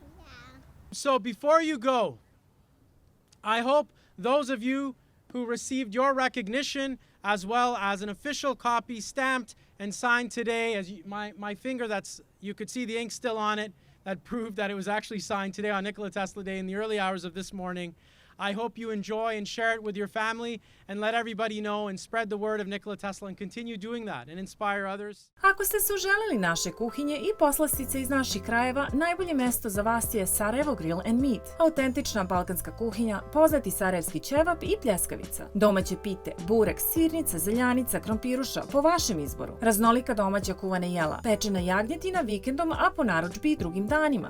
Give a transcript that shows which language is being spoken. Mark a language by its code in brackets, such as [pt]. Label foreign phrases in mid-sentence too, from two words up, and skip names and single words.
[en] So before you go, I hope those of you who received your recognition, as well as an official copy stamped and signed today, as my finger, you could see the ink still on it, that proved that it was actually signed today on Nikola Tesla Day in the early hours of this morning. I hope you enjoy and share it with your family and let everybody know and spread the word of Nikola Tesla and continue doing that and inspire others. [sr] Ako ste se uželeli naše kuhinje i poslastice iz naših krajeva, najbolje mesto za vas je Sarajevo Grill and Meat. Autentična balkanska kuhinja, poznati sarajevski ćevap i pljeskavica. Domaće pite, burek, sirnica, zeljanica, krompiruša, po vašem izboru. Raznolika domaća kuvana jela, pečena jagnjetina vikendom, a po narudžbi i drugim danima.